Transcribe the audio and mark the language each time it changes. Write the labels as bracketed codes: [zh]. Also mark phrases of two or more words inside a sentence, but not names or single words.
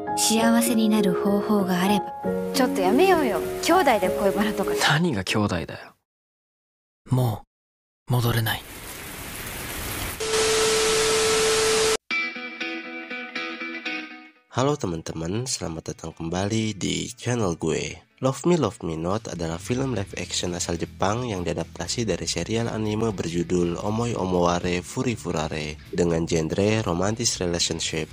[ja] 幸せになる方法があれば。ちょっとやめようよ。兄弟で恋バナとか。何が兄弟だよ。もう戻れない。 [id] Halo teman-teman, selamat datang kembali di channel gue. Love Me Love Me Not adalah film [en] live action [id] asal Jepang yang diadaptasi dari serial anime berjudul Omoi Omoware Furifurare dengan genre [en] romantic relationship.